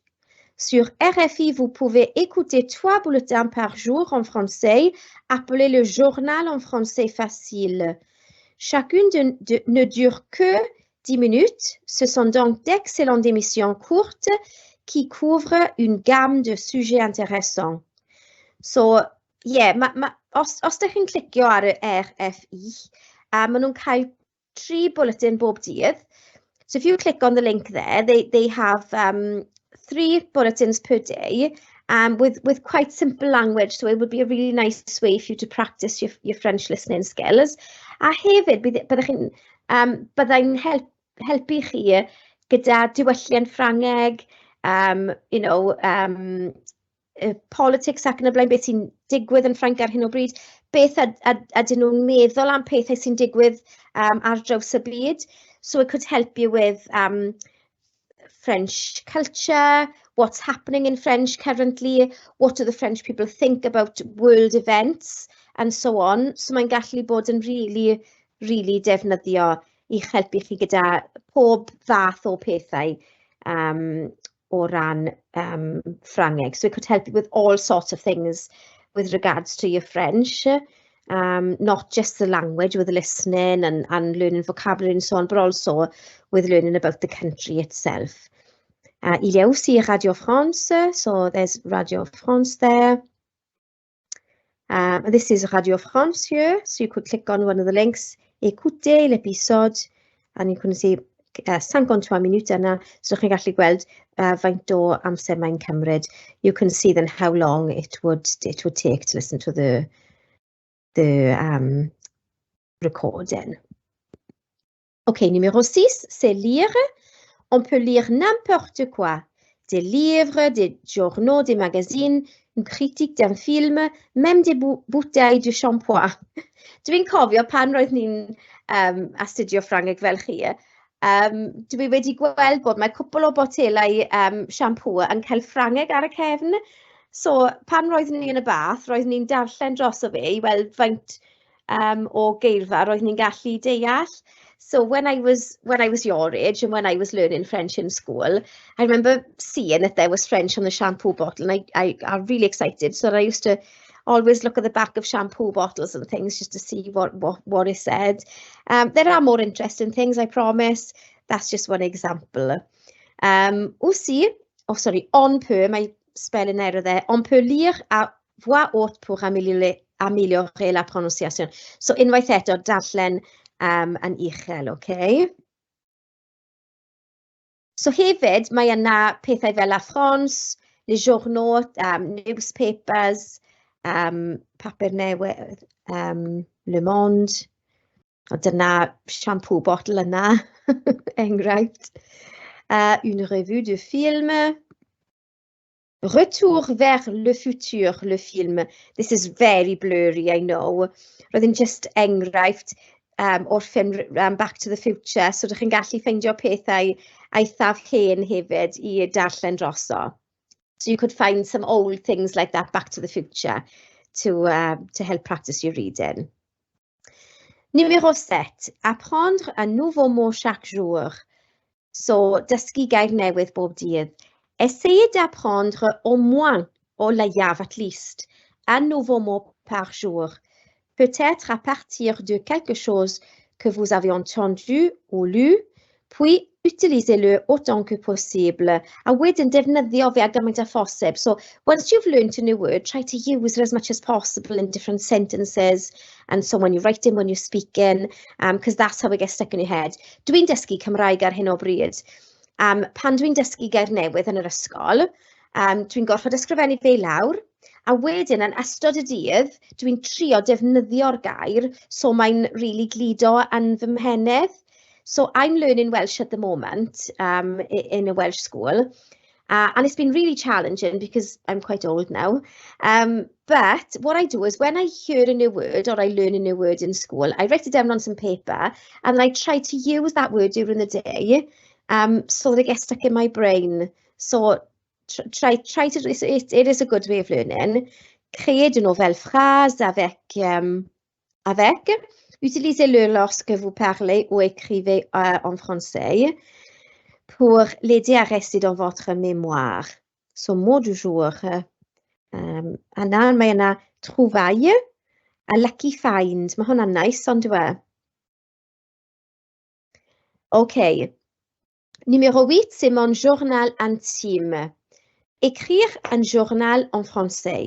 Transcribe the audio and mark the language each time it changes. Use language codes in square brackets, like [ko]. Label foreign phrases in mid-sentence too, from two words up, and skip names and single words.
[fr] Sur RFI, vous pouvez écouter 3 bulletins par jour en français, appelé le journal en français facile. Chacune ne dure que 10 minutes. Ce sont donc d'excellentes émissions courtes qui couvrent une gamme de sujets intéressants. [en] So, yeah, [cy] os ydych chi'n clicio ar y RFI, maen nhw'n cael 3 bulletin bob dydd. [en] So if you click on the link there, they have 3 bulletins per day with quite simple language, so it would be a really nice way for you to practice your French listening skills. [cy] A hefyd, byddai'n helpu chi gyda diwylliant Ffrangeg, politics ac yn y blaen, beth sy'n digwydd yn Ffrainc ar hyn o bryd, beth ydyn nhw'n meddwl am pethau sy'n digwydd ar draws y byd. [en] So it could help you with French culture, what's happening in French currently, what do the French people think about world events, and so on. [cy] So mae'n gallu bod yn [en] really, really [cy] defnyddio I helpu chi gyda pob fath o pethau o ran Ffrangeg. [en] So it could help you with all sorts of things with regards to your French, not just the language with listening and learning vocabulary and so on, but also with learning about the country itself. [fr] Il y a aussi Radio France, [en] so there's Radio France there. This is Radio France here, so you could click on one of the links, [fr] écoutez l'épisode, [en] and you can see 53 minutes [cy] yna, so chi'n gallu gweld faint o amser mae'n cymryd. [en] You can see then how long it would take to listen to the recording. [fr] Ok, numéro 6, c'est lire. On peut lire n'importe quoi. Des livres, des journaux, des magazines, une critique d'un film, même des bouteilles de shampoing. [cy] Dwi'n cofio pan roedd ni'n astudio Ffrangeg fel chi, dwi wedi gweld bod mae cwpl o botelau siampŵ yn cael Ffrangeg ar y cefn. So pan roeddwn ni yn y bath, roeddwn ni'n darllen dros o fe i weld faint o geirfa roeddwn ni'n gallu deall. [en] So when I was your age and when I was learning French in school, I remember seeing that there was French on the shampoo bottle, and I got really excited. So I used to always look at the back of shampoo bottles and things just to see what it said. There are more interesting things, I promise. That's just one example. [fr] Aussi, on peut, [en] my spelling error there, [fr] on peut lire à voix haute pour améliorer la prononciation. [cy] So unwaith eto, darllen yn uchel, okay? So hefyd, mae yna pethau fel [fr] La France, les journaux, [cy] newspapers, papur newydd, Le Monde, o dyna [en] shampoo bottle [cy] yna, enghraifft, [fr] une revue de film, Retour vers le futur, le film. [en] This is very blurry, I know. [cy] Roedd yn just enghraifft o'r ffilm Back to the Future, so ydych chi'n gallu ffeindio pethau eithaf hen hefyd I darllen droso. [en] So you could find some old things like that, Back to the Future, to help practice your reading. [fr] Numéro 7, apprendre un nouveau mot chaque jour. [cy] So, dysgu gair newydd bob dydd. [fr] Essayez d'apprendre au moins, [cy] au leiaf [en] at least, [fr] un nouveau mot par jour. Peut-être à partir de quelque chose que vous avez entendu ou lu, puis utilisez-le autant que possible. [cy] A wedyn defnyddio fe a gymaint â phosib. [en] So once you've learned a new word, try to use it as much as possible in different sentences. And so when you're writing, when you're speaking, because that's how it gets stuck in your head. [cy] Dwi'n dysgu Cymraeg ar hyn o bryd. Pan dwi'n dysgu gair newydd yn yr ysgol, dwi'n gorfod ysgrifennu fe lawr, a wedyn yn ystod y dydd, dwi'n trio defnyddio'r gair, so mae'n really gludo yn fy mhenedd. [en] So I'm learning Welsh at the moment in a Welsh school, and it's been really challenging because I'm quite old now. But what I do is when I hear a new word or I learn a new word in school, I write it down on some paper and I try to use that word during the day so that it gets stuck in my brain. So try to, it is a good way of learning. [fr] Créer de nouvelles phrases avec. Utilisez-le lorsque vous parlez ou écrivez en français pour l'aider à rester dans votre mémoire. So, mot du jour. [cy] Yna, mae yna trouvaille [en] a lucky find. [cy] Mae hwnna'n nice, ond dwi. OK. [fr] Numéro 8, c'est mon journal intime. Écrire un journal en français.